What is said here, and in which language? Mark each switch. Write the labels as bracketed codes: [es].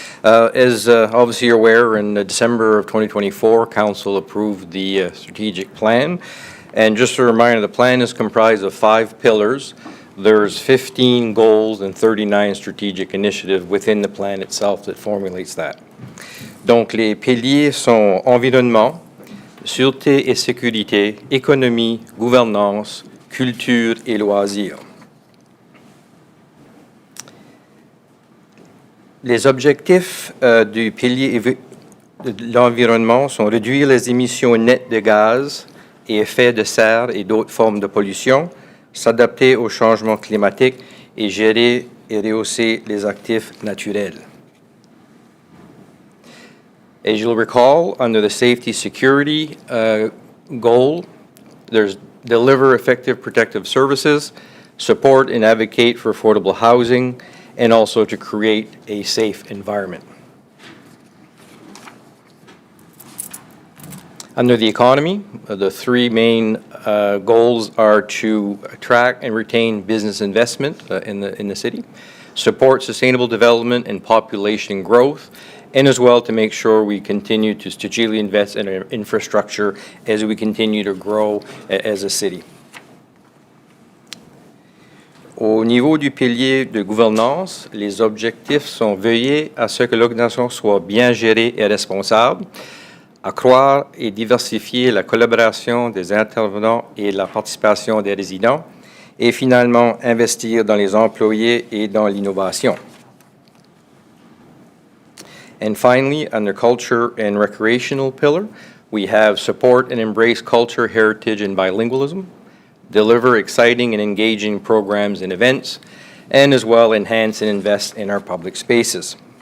[en] As obviously you're aware, in December of 2024, Council approved the strategic plan. And just a reminder, the plan is comprised of 5 pillars. There's 15 goals and 39 strategic initiatives within the plan itself that formulates that. [fr] Donc, les piliers sont environnement, sûreté et sécurité, économie, gouvernance, culture et loisirs. Les objectifs du pilier de l'environnement sont réduire les émissions nettes de gaz et effets de serre et d'autres formes de pollution, s'adapter au changement climatique et gérer et rehausser les actifs naturels. [en] As you'll recall, under the safety security goal, there's deliver effective protective services, support and advocate for affordable housing, and also to create a safe environment. Under the economy, the 3 main goals are to attract and retain business investment in the city, support sustainable development and population growth, and as well to make sure we continue to strategically invest in our infrastructure as we continue to grow as a city. [fr] Au niveau du pilier de gouvernance, les objectifs sont veiller à ce que l'organisation soit bien gérée et responsable, accroître et diversifier la collaboration des intervenants et la participation des résidents, et finalement investir dans les employés et dans l'innovation. [en] And finally, under culture and recreational pillar, we have support and embrace culture, heritage, and bilingualism, deliver exciting and engaging programs and events, and as well enhance and invest in our public spaces.